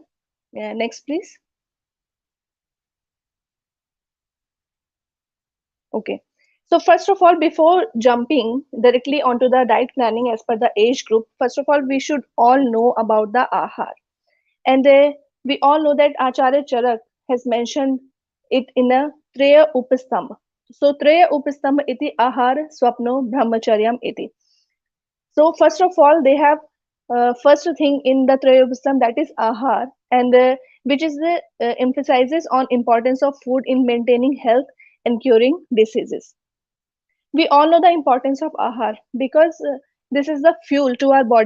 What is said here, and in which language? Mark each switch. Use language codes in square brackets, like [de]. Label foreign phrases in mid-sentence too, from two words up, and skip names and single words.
[en] Next, please. Okay. So first of all, before jumping directly onto the diet planning as per the age group, first of all, we should all know about the ahar. And we all know that Acharya Charak has mentioned it in a Treya Upastambha. [sa] So त्रय उपस्तम्भ इति आहार स्वप्नो ब्रह्मचर्यम् इति. [en] So first of all, they have first thing in the Treya Upastambha, that is ahar, and which is the emphasizes on importance of food in maintaining health and curing diseases. We all know the importance of ahar because this is the fuel to our body.